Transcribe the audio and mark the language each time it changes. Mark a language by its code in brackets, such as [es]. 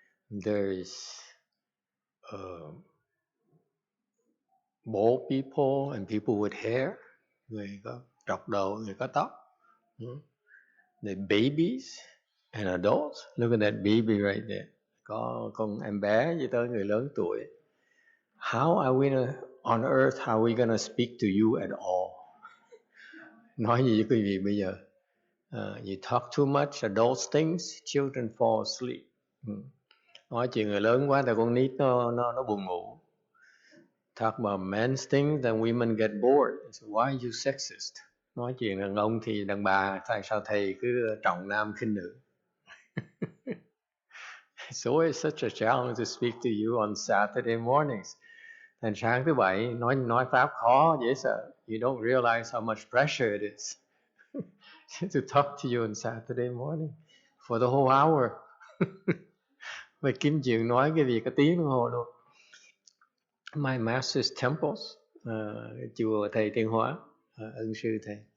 [en] There's bald people and people with hair. [vi] Người có trọc đầu, người có tóc. [en] The babies and adults. Look at that baby right there. [vi] Có con em bé với tới người lớn tuổi. [en] How are we on earth? How are we gonna speak to you at all? [vi] Nói gì với quý vị bây giờ? [en] You talk too much adult things, children fall asleep. [vi] Nói chuyện người lớn quá, thì con nít nó buồn ngủ. [en] Talk about men's things, then women get bored. So why are you sexist? [vi] Nói chuyện đàn ông thì đàn bà, tại sao thầy cứ trọng nam khinh nữ? [en] It's always such a challenge to speak to you on Saturday mornings. [vi] Thành sáng thứ bảy nói pháp khó dễ sợ. [en] You don't realize how much pressure it is to talk to you on Saturday morning for the whole hour. [vi] Và kiếm chuyện nói cái gì cả tiếng đồng hồ luôn. [en] My master's temples, [vi] chùa thầy Tiên Hóa, ân sư thầy.